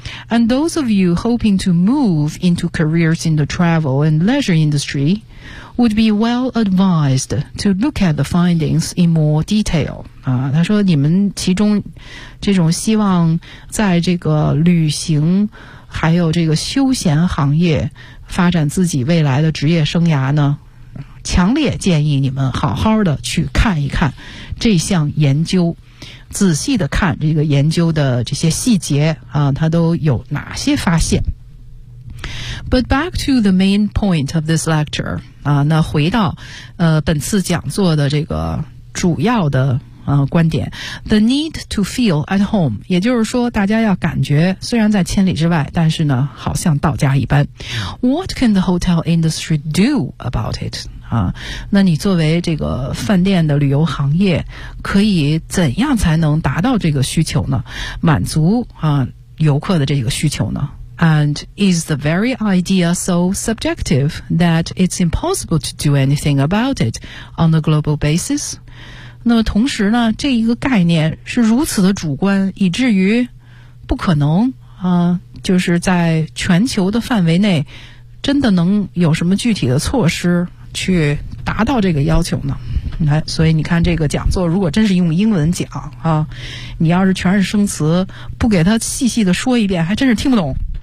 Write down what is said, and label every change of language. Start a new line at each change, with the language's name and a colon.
English: And those of you hoping to move into careers in the travel and leisure industry. Would be well advised to look at the findings in more detail.
Chinese: 啊，他说你们其中这种希望在这个旅行还有这个休闲行业发展自己未来的职业生涯呢，强烈建议你们好好的去看一看这项研究，仔细的看这个研究的这些细节啊，它都有哪些发现。
English: But back to the main point of this lecture.
Chinese: 那回到本次讲座的这个主要的观点 ，
English: the need to feel at home，
Chinese: 也就是说，大家要感觉虽然在千里之外，但是呢，好像到家一般。
English: What can the hotel industry do about it？
Chinese: 啊，那你作为这个饭店的旅游行业，可以怎样才能达到这个需求呢？满足游客的这个需求呢？
English: And is the very idea so subjective that it's impossible to do anything about it on a global basis?
Chinese: 那么同时呢，这一个概念是如此的主观，以至于不可能啊，就是在全球的范围内，真的能有什么具体的措施去达到这个要求呢？所以你看这个讲座如果真是用英文讲啊，你要是全是生词不给他细细的说一遍还真是听不懂。